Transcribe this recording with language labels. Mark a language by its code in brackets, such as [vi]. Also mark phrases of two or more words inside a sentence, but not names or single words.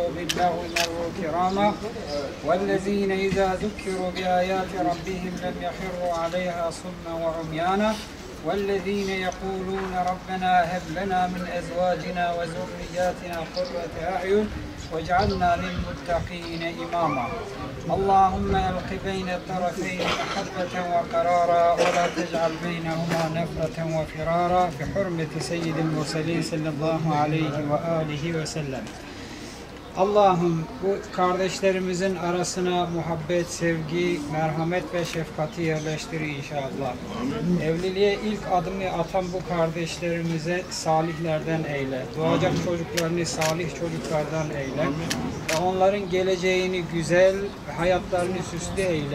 [ar] باللغو مروا كراما والذين إذا ذكروا بآيات ربهم لم يخروا عليها صما وعميانا والذين يقولون ربنا هب لنا من أزواجنا وذرياتنا قرة أعين واجعلنا للمتقين إماما اللهم ألق بين الطرفين محبة وقرارا ولا تجعل بينهما نفرة وفرارا بحرمة سيد المرسلين صلى الله عليه وآله وسلم. [tr] Allah'ım bu kardeşlerimizin arasına muhabbet, sevgi, merhamet ve şefkati yerleştir inşallah. Evliliğe ilk adımı atan bu kardeşlerimize salihlerden eyle. Doğacak çocuklarını salih çocuklardan eyle. Ve onların geleceğini güzel, hayatlarını süslü eyle.